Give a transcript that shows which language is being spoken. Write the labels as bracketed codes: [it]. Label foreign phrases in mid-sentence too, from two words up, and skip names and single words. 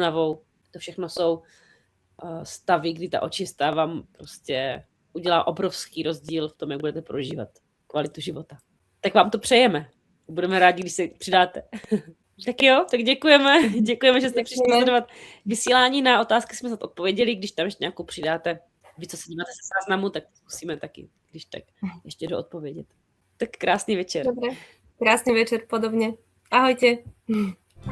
[cs] To všechno jsou stavy, kdy ta očista vám prostě udělá obrovský rozdíl v tom, jak budete prožívat kvalitu života. Tak vám to přejeme. Budeme rádi, když se přidáte. Tak jo, tak děkujeme. Děkujeme, že jste přišli sledovat vysílání. Na otázky jsme snad odpověděli. Když tam ještě nějakou přidáte, vy, co se díváte se záznamu, tak zkusíme taky, když tak ještě doodpovědět. Tak krásný večer. [sk] Dobre, krásny večer podobne. Ahojte.